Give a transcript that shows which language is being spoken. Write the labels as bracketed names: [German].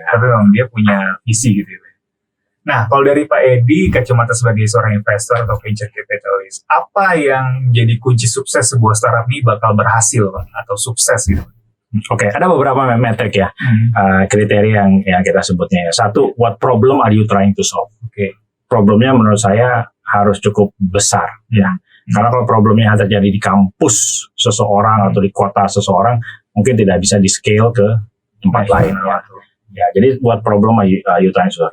[Indonesian] Tapi memang dia punya visi gitu ya. Nah, kalau dari Pak Edi, kacamata sebagai seorang investor atau venture capitalist, apa yang jadi kunci sukses sebuah startup ini bakal berhasil Pak, atau sukses gitu? Oke, ada beberapa metrik ya, kriteria yang kita sebutnya. [English] Satu, what problem are you trying to solve? [Indonesian] Oke. Problemnya menurut saya harus cukup besar, ya. Karena kalau problemnya terjadi di kampus seseorang atau di kota seseorang, mungkin tidak bisa di scale ke tempat lain. Ya, jadi [English] what problem are you trying to solve?